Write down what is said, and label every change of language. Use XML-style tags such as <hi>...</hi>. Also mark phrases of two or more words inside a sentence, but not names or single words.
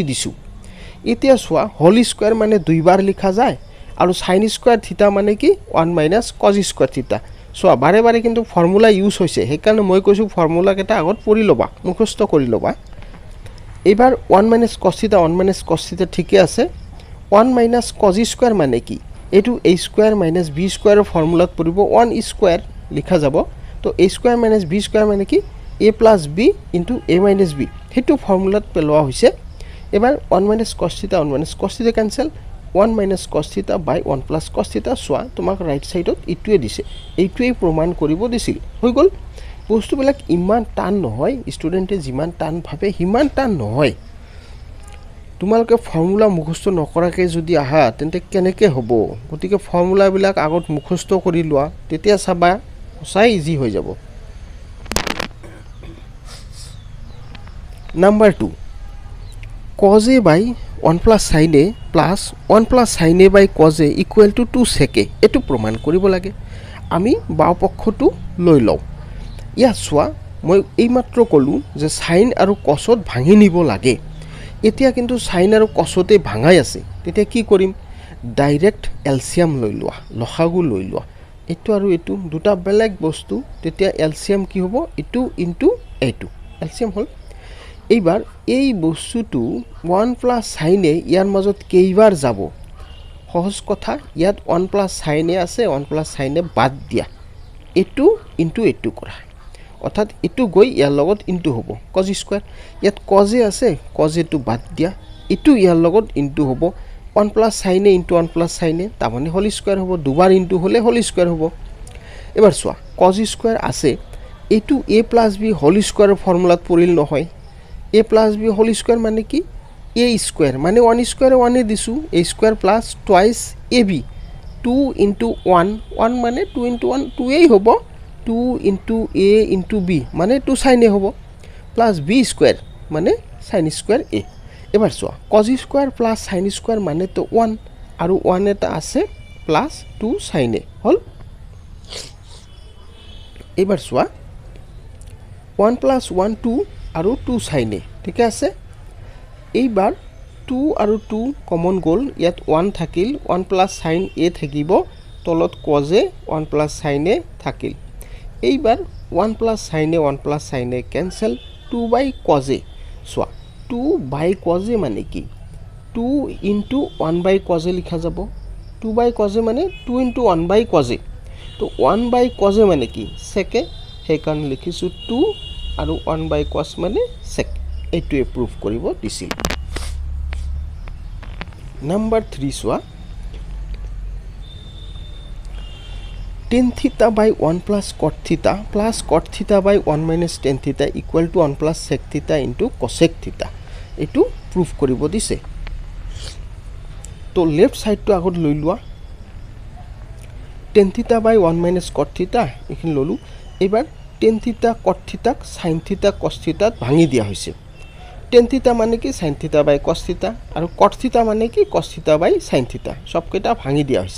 <as>দিছো এতিয়া সোয়া</as> <en>whole square</en> <as>মানে দুইবাৰ লিখা যায় আৰু</as> <en>sin square theta</en> <as>মানে কি 1 -</as> <en>cos square theta</en> <as>সোয়া বাৰে বাৰে কিন্তু</as> <en>formula use</en> <as>হৈছে হেকাৰণে মই কৈছো ফৰ্মুলা কেটা আগত পঢ়ি লবা মুখস্থ কৰি লবা এবাৰ 1 -</as> <en>cos theta</en> <as>1 -</as> <en>cos theta</en> <as>ঠিকে আছে 1 -</as> <en>cos square</en> <as>মানে কি এটো</as> <en>a square - b square</en> <as>ফৰ্মুলাত পৰিব 1 স্কয়ার লিখা যাব তো</as> <en>a square - b square</en> <as>মানে কি</as> <en>a plus b into a minus b</en> <as>হেতু ফর্মুলাত পেলোৱা হৈছে এবাৰ</as> <en>1 - cos theta 1 - cos theta</en> <as>cancel 1 - cos theta by 1 plus cos theta সোয়া তোমাক</as> <en>right side</en> <as>ইটোৱে দিছে এইটোৱে প্ৰমাণ কৰিব দিছিল হৈ গল বস্তুবিলাক ইমান টান নহয় ষ্টুডেন্টে যিমান টান ভাবে হিমান টান নহয় তোমালকে ফৰ্মুলা মুখস্থ নকৰাকে যদি আহা তেন্তে কেনেকে হ'ব গতিকে ফৰ্মুলা বিলাক আগত মুখস্থ কৰি লোৱা তেতিয়া চাবা সঁচাই ইজি হৈ যাব</as> <en>Number 2 cos a by 1 plus sin a plus 1 plus sin a by cos a equal to 2 sec a</en> <as>এটো প্ৰমাণ কৰিব লাগে আমি বাও পক্ষটো লৈ লও ইয়া সোয়া মই এই মাত্ৰ কলো যে sin আৰু cosত ভাঙি নিব লাগে এতিয়া কিন্তু sin আৰু cosতে ভাঙাই আছে তেতিয়া কি কৰিম</as> <en>direct LCM</en> <as>লৈ লোৱা লসাগু লৈ লোৱা এটো আৰু এটো দুটা বেলেগ বস্তু তেতিয়া এলসিয়াম কি হ'ব এটো ইনটু এটো এলসিয়াম হল এইবাৰ এই বস্তুটো</as> <en>1 plus sin a</en> <as>ইয়াৰ মাজত কেইবাৰ যাব সহজ কথা ইয়াত</as> <en>1 plus sin a</en> <as>আছে</as> <en>1 plus sin a</en> <as>বাদ দিয়া এটো ইনটু এটো কৰা অৰ্থাৎ এটো গৈ ইয়াৰ লগত ইনটু হ'ব</as> <en>cos square</en> <as>ইয়াত</as> <en>cos a</en> <as>আছে</as> <en>cos a</en> <as>টো বাদ দিয়া এটো ইয়াৰ লগত ইনটু হ'ব</as> <en>1 plus sin a into 1 plus sin a</en> <as>তাৰমানে</as> <en>whole square</en> <as>হ'ব দুবাৰ ইনটু হলে</as> <en>whole square</en> <as>হ'ব এবাৰ চোৱা</as> <en>cos square</en> <as>আছে এটো</as> <en>a plus b whole square</en> <as>ফৰ্মুলাত পৰিল নহয়</as> <en>a plus b whole square</en> <as>মানে কি</as> <en>a square</en> <as>মানে</as> <en>1 square 1</en> <as>এ দিছো</as> <en>a square plus twice ab 2 into 1 1</en> <as>মানে</as> <en>2 into 1 2</en> <as>এই হ'ব</as> <en>2 into a into b</en> <as>মানে</as> <en>2 sin a</en> <as>হ'ব</as> <en>plus b square</en> <as>মানে</as> <en>sin square a</en> <as>এবাৰ চোৱা</as> <en>cos square plus sin square</en> <as>মানে তো 1 আৰু 1 এটা আছে</as> <en>plus 2 sin a</en> <as>হল এবাৰ চোৱা</as> <en>1 plus 1 2</en> <as>আৰু</as> <en>2 sin a</en> <as>ঠিক আছে এইবাৰ 2 আৰু 2 কমন গল ইয়াত 1 থাকিল</as> <en>1 plus sin</en> <as>a থাকিব তলত</as> <en>cos a 1 plus sin a</en> <as>থাকিল এইবাৰ</as> <en>1 plus sin a 1 plus sin a cancel 2 by cos a</en> <as>সোয়া</as> <en>2 by cos a</en> <as>মানে কি</as> <en>2 into 1 by cos a</en> <as>লিখা যাব</as> <en>2 by cos a</en> <as>মানে</as> <en>2 into 1 by cos a</en> <as>তো</as> <en>1 by cos a</en> <as>মানে কি</as> <en>sec a</en> <as>হেকান লিখিছো 2 আৰু</as> <en>1 by cos</en> <as>মানে sec এইটোৱে প্ৰুফ কৰিব দিছিল নাম্বাৰ 3 সোয়া</as> <en>tan theta by 1 plus cot theta by 1 minus tan theta equal to 1 plus sec theta into cosec theta</en> <as>এইটো প্ৰুফ কৰিব দিছে তো</as> <en>left side</en> <as>আগত লৈ লোৱা</as> <en>tan theta by 1 minus cot theta</en> <as>এখিনি ললো এবাৰ</as> <en>tan theta cot theta sin theta cos theta</en> <as>ভাঙি দিয়া হৈছে</as> <en>tan theta</en> <as>মানে কি</as> <en>sine theta by cos theta,</en> <as>আৰু</as> <en>cot theta</en> <as>মানে কি</as> <en>cos theta by sine theta,</en> <as>সবকেইটা ভাঙি দিয়া হৈছে।</as>